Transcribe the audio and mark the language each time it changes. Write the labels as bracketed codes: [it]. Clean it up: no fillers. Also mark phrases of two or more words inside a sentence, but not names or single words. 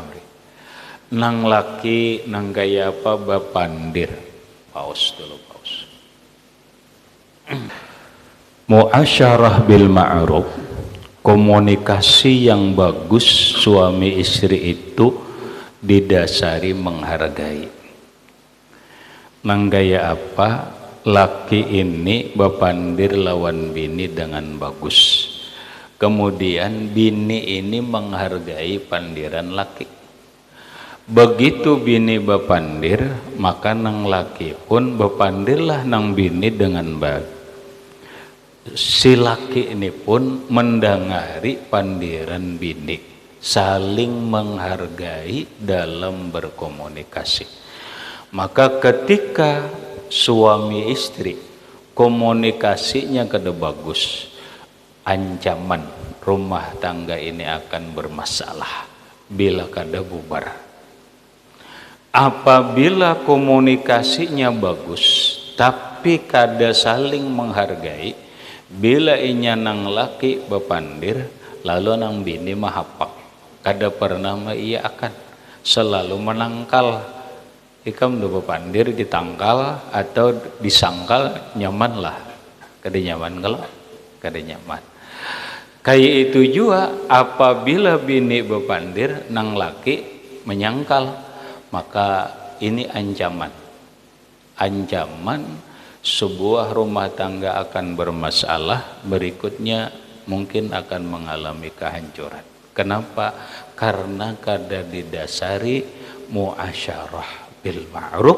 [bjn] Nang laki nang gaya apa bapandir. [id] Paus dulu, paus. [ar] Muasyarah bil ma'ruf, [id] komunikasi yang bagus suami istri itu didasari menghargai. [bjn] Nang gaya apa? Laki ini bapandir lawan bini dengan bagus. Kemudian bini ini menghargai pandiran laki. Begitu bini bapandir, maka nang laki pun bapandirlah nang bini dengan baik. Si laki ini pun mendengari pandiran bini, [id] saling menghargai dalam berkomunikasi. Maka ketika suami istri komunikasinya kada bagus, ancaman rumah tangga ini akan bermasalah bila kada bubar. [bjn] Apabila komunikasinya bagus tapi kada saling menghargai, bila inya nang laki bapandir lalu nang bini mahapak, kada pernah ia akan selalu menangkal. Ikam do bapandir ditangkal atau disangkal nyaman lah, kada nyaman kalau kada nyaman. Kayak itu juga apabila bini bapandir nang laki menyangkal, [id] maka ini ancaman sebuah rumah tangga akan bermasalah, berikutnya mungkin akan mengalami kehancuran. Kenapa? Karena kada didasari [ar] muasyarah bil ma'ruf.